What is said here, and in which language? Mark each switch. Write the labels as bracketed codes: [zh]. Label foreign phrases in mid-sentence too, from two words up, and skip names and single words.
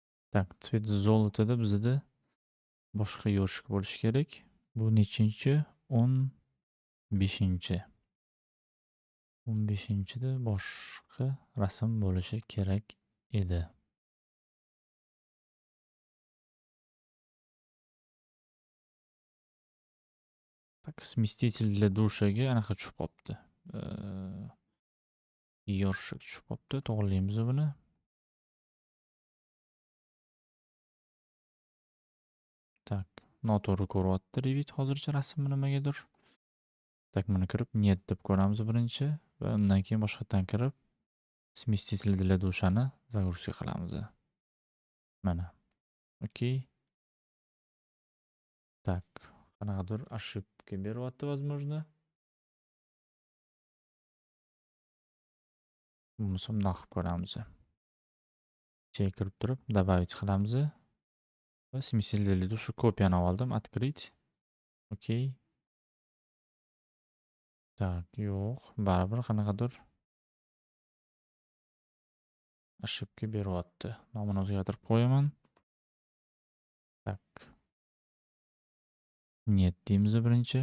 [ru] Так, цвет [uz] zolotada bizada boshqa yoshik bo'lishi kerak. Bu nechinchi? 15-chi. 15-da boshqa rasm bo'lishi kerak edi. [ru] Так, сместитель для [uz] dushaga anaqa tushib qopti. Yoshik tushib qopti. To'g'rilaymiz buni. Так, noto'g'ri ko'ryapti Revit hozircha rasmni nimagadir. Так, buni kirib нет deb ko'ramiz birinchi va undan keyin boshqatdan kirib [ru] сместитель для [uz] dushani загрузка qilamiz. Mana. Okey. Так, qanaqadir ошибка beryapti, возможно. Bo'lmasa bundoq qilib ko'ramiz. Ichiga kirib turib добавить qilamiz va [ru] сместитель для [uz] dusha kopiyani oldim. Открыть. Okey. Так, yo'q, baribir qanaqadir ошибка beryapti. Nomini o'zgartirib qo'yaman. [ru] Tak. Нет [uz] deymiz birinchi.